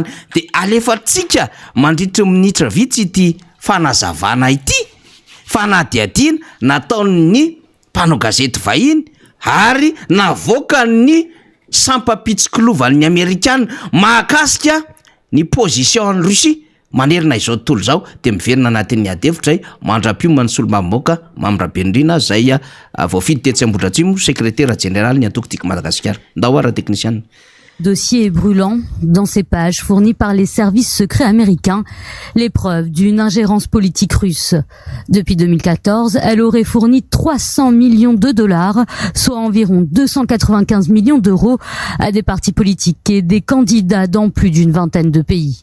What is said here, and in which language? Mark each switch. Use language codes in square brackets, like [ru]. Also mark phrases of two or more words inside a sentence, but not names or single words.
[mg] de alefatsika mandritra minitra vitsy ity fanazavana ity fanadiadina nataon'ny mpanao gazety vahiny ary navoaka ny sampapitsikilovan'ny Amerikanina mahakasika ny position ny Rosia manerina izao tontolo zao de miverina anatin'ny adhevitra zay mandra-pioma ny solombamoaka Mamirabenirina zay voafidy tetsy Ambohidratsimo [fr] secrétaire général [mg] ny antoko Madagasikara ndahoara technicien. [fr] Dossier brûlant dans ces pages fournies par les services secrets américains, les preuves d'une ingérence politique russe. Depuis 2014, elle aurait fourni 300 millions de dollars, soit environ 295 millions d'euros, à des partis politiques et des candidats dans plus d'une vingtaine de pays.